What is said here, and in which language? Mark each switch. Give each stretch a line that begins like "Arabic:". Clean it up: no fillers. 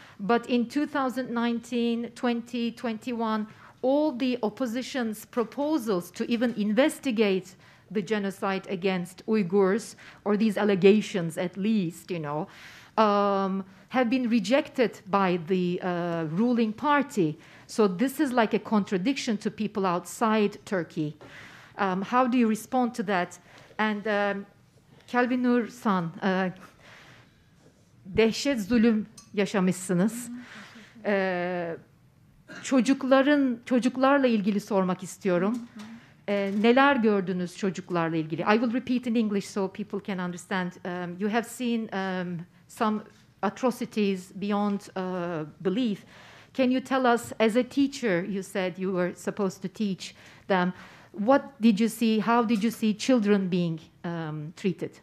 English: But in 2019, 2021, all the opposition's proposals to even investigate the genocide against Uyghurs, or these allegations at least, have been rejected by the ruling party. So this is like a contradiction to people outside Turkey. How do you respond to that?
Turkish: And Qelbinur-san, dehşet zulüm yaşamışsınız. Çocuklarla ilgili sormak istiyorum. Neler gördünüz çocuklarla ilgili?
English: I will repeat in English so people can understand. You have seen some atrocities beyond belief. Can you tell us, as a teacher, you said you were supposed to teach them, what did you see, how did you see children being treated?